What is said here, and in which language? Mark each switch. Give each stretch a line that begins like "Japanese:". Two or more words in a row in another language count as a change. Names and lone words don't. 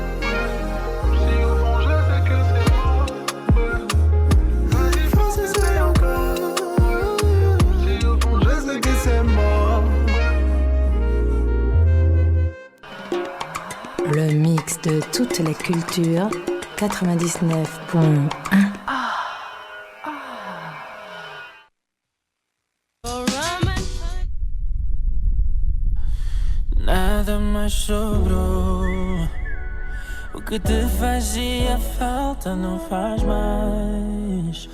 French: Si au fond, je sais que c'est mort. Vas-y, Fonce, c'est encore. si au fond, Je sais que c'est mort. Le mix de toutes les cultures, 99.1.
Portuguese: Nada mais sobrou. O que te fazia falta não faz mais.